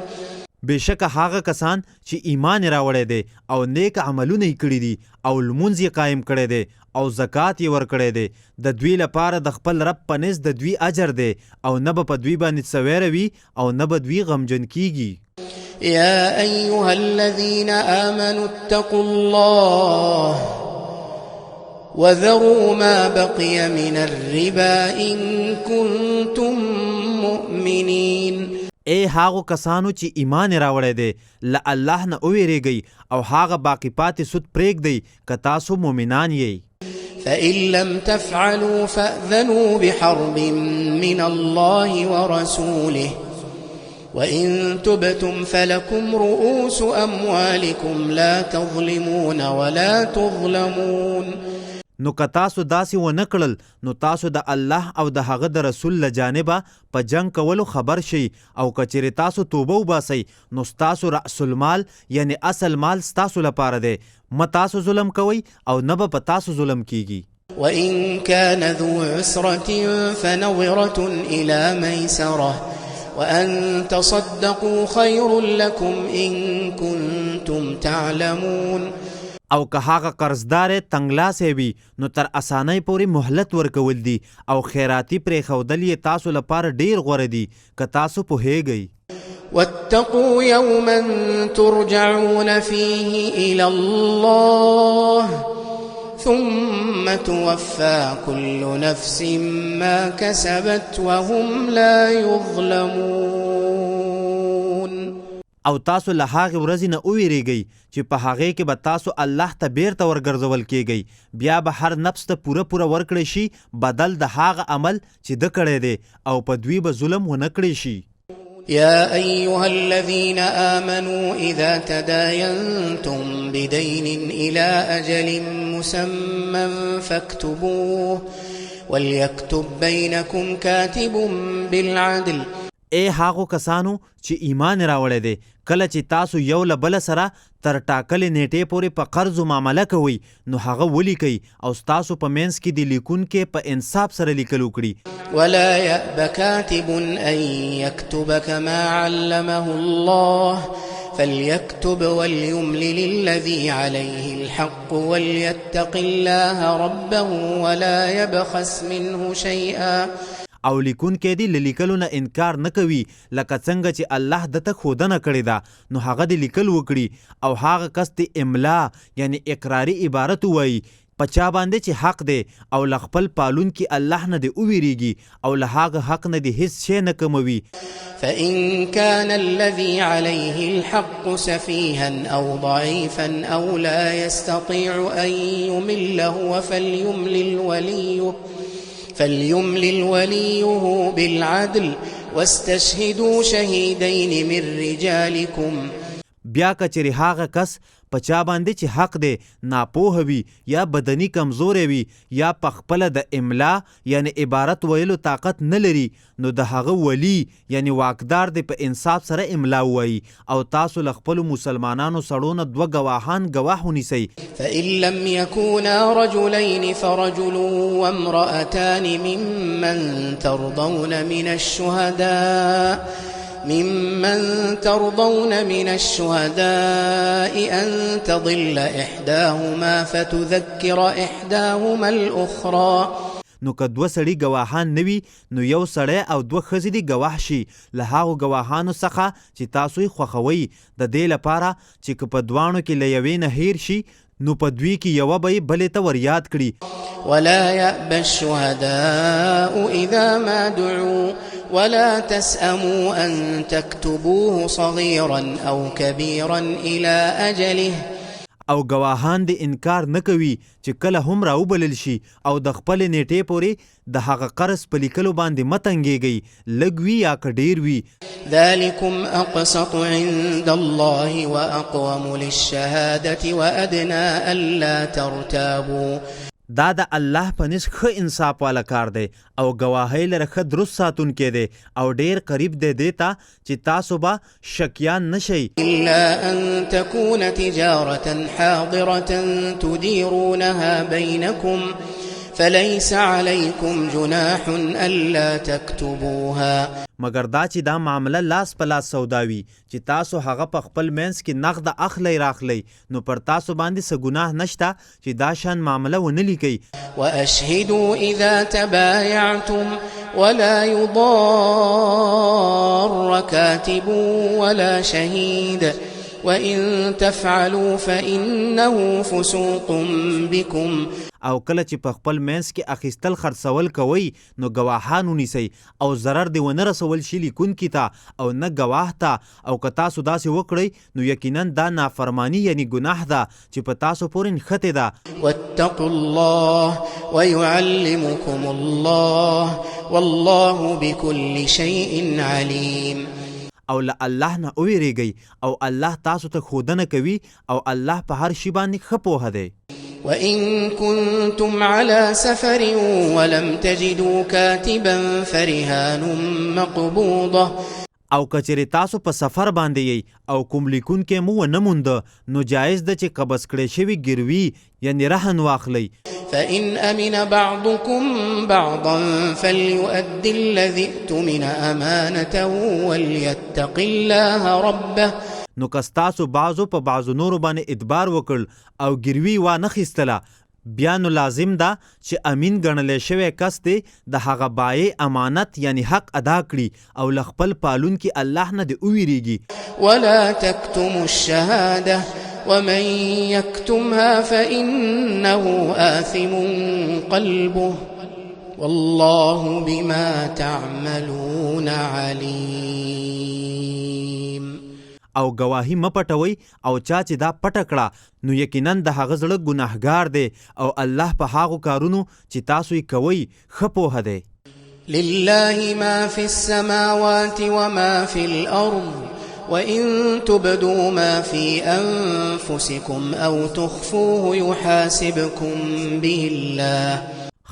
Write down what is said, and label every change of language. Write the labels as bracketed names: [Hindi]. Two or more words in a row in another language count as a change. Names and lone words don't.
[Pashto] بېشکه هغه کسان چې ایمان راوړی دی او نیک عملونه یې کړي دي او لمونځ یې قایم کړی دی او زکات یې ورکړی دی، د دوی لپاره د خپل رب په نزد د دوی اجر دی او نه به په دوی باندې څه ویره وي او نه به دوی غمجن کیږي. [Arabic] يا أيها الذين آمنوا اتقوا الله وذروا ما بقي من الربا إن كنتم مؤمنين. [Pashto] ای هاغو کسانو چې ایمان راوړی دی له الله نه وویریږئ او هغه باقی پاتې سود پرېږدئ که تاسو مؤمنان یئ. [Arabic] فإن لم تفعلوا فأذنوا بحرب من الله ورسوله وإن تبتم فلكم رؤوس أموالكم لا تظلمون ولا تظلمون. [Pashto] نو که تاسو داسې ونه کړل نو تاسو د الله او د هغه د رسول له جانبه په جنګ کولو خبر شئ او که چیرې تاسو توبه وباسئ نو ستاسو [Arabic] رأس المال [Pashto] یعنی اصل مال ستاسو لپاره دی، مه تاسو ظلم کوئ او نه به په تاسو ظلم کیږي. [Arabic] وإن كان ذو عسرة فنظرة إلى ميسرة وأن تصدقوا خير لكم إن كنتم تعلمون. [Pashto] او که هغه قرضدار تنګلاسی وي نو تر اسانۍ پورې مهلت ورکول دي او خیراتي پرېښودل یې تاسو لپاره ډیر غوره دي که تاسو پوهیږئ. [Arabic] واتقوا يوما ترجعون فيه إلى الله ثم توفى كل نفس ما كسبت وهم لا يظلمون. [Pashto] او تاسو له هغې ورځې نه وویریږئ چې په هغې کې به تاسو الله ته بیرته ورګرځول کیږئ، بیا به هر نفس ته پوره ورکړی شي بدل د هغه عمل چې ده کړی دی او په دوی به ظلم ونه کړی شي. [Arabic] يا أيها الذين آمنوا إذا تداينتم بدين إلى أجل مسمى فاكتبوه وليكتب بينكم كاتب بالعدل. [Pashto] اے هاغو کسانو چې ایمان راوړی دی، کله چې تاسو یو له بله سره تر ټاکلې نیټې پورې په قرض معامله کوئ نو هغه ولیکئ او ستاسو په منځ کې د لیکونکي په انصاف سره لیکل وکړي. [Arabic] ولا يأب كاتب أن يكتب كما علمه الله فليكتب وليملل الذي عليه الحق وليتق الله ربه ولا يبخس منه شيئا. [Pashto] او لیکونکی دی له لیکلو نه انکار نه کوي لکه څنګه چې الله دته ښودنه کړې ده نو هغه د لیکل وکړي او هغه کس د املا یعنی اقراري عبارت ووایي په چا باندې چې حق دی او له خپل پالونکي الله نه دی وویریږي او له هغه حق نه دی هیڅ شی نه کموي. [Arabic] فإن كان الذي عليه الحق سفيها أو ضعيفا أو لا يستطيع أن يمل هو فليملل وليه بالعدل واستشهدوا شهيدين من رجالكم. [Pashto] بیا کچری هغه کس په چا باندې چې حق دی ناپوه وي یا بدني کمزوری وي یا په خپله د املا یعنی عبارت ویلو طاقت نه لري نو د هغه ولی یعنی واکدار دی په انصاف سره املا ووایي او تاسو له خپلو مسلمانانو سړو نه 2 ګواهان ګواه ونیسئ. [Arabic] فإن لم يكونا رجلين فرجل وامرأتان ممن ترضون من الشهداء أن تضل إحداهما فتذكر إحداهما الأخرى. [Pashto] نو که 2 سړي ګواهان نه وي نو یو سړی او 2 ښځې دي ګواه شي له هغو ګواهانو څخه چې تاسو یې خوښوئ د دې لپاره چې که په دواړو کې له یوې نه هیر شي نو په دوی کې یوه به یې بلې ته وریاد کړي. [Arabic] ولا يأبى الشهداء إذا ما دعوا ولا تسأموا أن تكتبوه صغيرا أو كبيرا إلى أجله. [Pashto] او ګواهان د انکار نه کوي چې کله هم راوبلل شي او د خپل نیټې پورې د هغه قرض په لیکلو باندې متنګېږئ لږ وي یا که ډېر وي. [Arabic] ذلكم أقسط عند الله وأقوم للشهادة وأدنى ألا ترتابوا. [Pashto] دا د الله په نس ښه انصاف والا کار دی او ګواهۍ لره ښه درست ساتونکی دی او ډېر قریب دی دې ته چې تاسو به شکیان نشئ. [Arabic] إلا أن تكون تجارة حاضرة تديرونها بينكم فليس عليكم جناح ألا تكتبوها. [Pashto] مګر دا چې دا معامله لاس په لاس سوداوي چې تاسو هغه په خپل منځ کې نغد اخلی راخلی نو پر تاسو باندې څه ګناه نشته چې دا شان معامله ونه لیکئ. [Arabic] وأشهدوا إذا تبايعتم ولا يضار كاتب ولا شهيد وإن تفعلوا فإنه فسوق بكم. [Pashto] او کله چې په خپل منځ کې اخیستل خرڅول کوئ نو ګواهان ونیسئ او ضرر دې ونه رسول شي لیکونکي ته او نه ګواه ته او که تاسو داسې وکړئ نو یقینا دا نافرمانی یعنی ګناه ده چې په تاسو پورې نښتې ده. [Arabic] واتقوا الله ويعلمكم الله والله بكل شيء عليم. [Pashto] او له الله نه وویریږئ او الله تاسو ته ښودنه کوي او الله په هر شي باندې ښه پوهه دی. [Arabic] وإن كنتم على سفر ولم تجدوا كاتبا فرهان مقبوضة. [Pashto] او کچری تاسو په سفر باندې یی او کوم لیکونکی مو ونه موند نو جایز ده چې قبض کړی شوی ګروي یعنی رهن واخلی. [Arabic] فإن أمن بعضكم بعضا فليؤد الذي اؤتمن أمانته وليتق الله ربه. [Pashto] نو که ستاسو بعضو په بعضو نورو باندې ادبار وکړ او ګروي وانه خیستله بیا نو لازم ده چې امین ګڼلی شوی کس دی د هغه بایې امانت یعنی حق ادا کړي او له خپل پالونکي الله نه دې وویریږي. [Arabic] ولا تكتموا الشهادة ومن يكتمها فإنه آثم قلبه والله بما تعملون عليم. [Pashto] او گواهی مپټوي او چا چې دا پټه کړه نو یقینا د هغه زړه ګناهګار دی او الله په هغو کارونو چې تاسو یې کوئ ښه پوهه دی. [Arabic] لله ما في السماوات وما في الأرض وإن تبدوا ما في أنفسكم أو تخفوه يحاسبكم به الله.